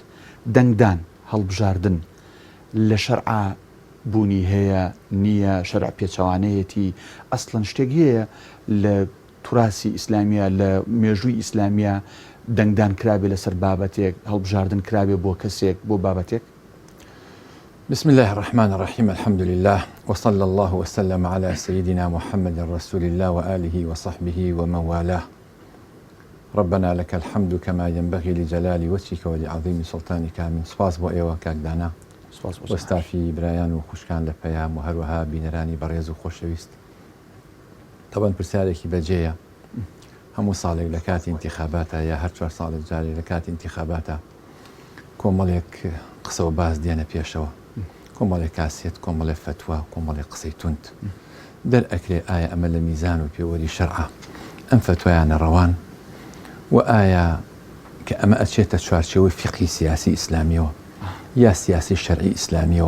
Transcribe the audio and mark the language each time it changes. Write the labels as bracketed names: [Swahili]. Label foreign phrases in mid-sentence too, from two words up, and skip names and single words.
[Central Kurdish] دەنگدان هەڵبژاردن لە شەرعا بوونی هەیە نییە، شەرع پێچەوانەیەتی ئەسڵەن شتێک هەیە لە توراسی ئیسلامیە لە مێژووی ئیسلامیە دەنگدان کرابێ لەسەر بابەتێک هەڵبژاردن کرابێ بۆ کەسێک بۆ بابەتێک. [Arabic] بسم الله الرحمن الرحيم الحمد لله وصلى الله وسلم على سيدنا محمد رسول الله وآله وصحبه ومن والاه. ربنا لك الحمد كما ينبغي لجلال وجهك ولعظيم سلطانك. [Central Kurdish] من سپاس بۆ ئێوە کاکدانا وەستافی برایان و خوشکان لە پەیام و هەروەها بینەرانی بەڕێز و خۆشەویست. طبعا پرسیارێکی بەجێیە. هەموو ساڵێک لە کاتی انتخاباتە یا هەر 4 ساڵێک جارێک لە کاتی انتخاباتە کۆمەڵێک قسە و باز دێنە پێشەوە، کۆمەڵێک کاسێت، کۆمەڵێک فتووە، کۆمەڵێک قسەی توند دەرئەکرێ ئایا ئەمە لە میزان و پێوەری شەرعە ئەم فتوایانە ڕەوان و ئایا کە ئەمە ئەچێتە چوارچێوەی فقی سیاسی ئیسلامیەوە یا سیاسی شەرعی ئیسلامیەوە.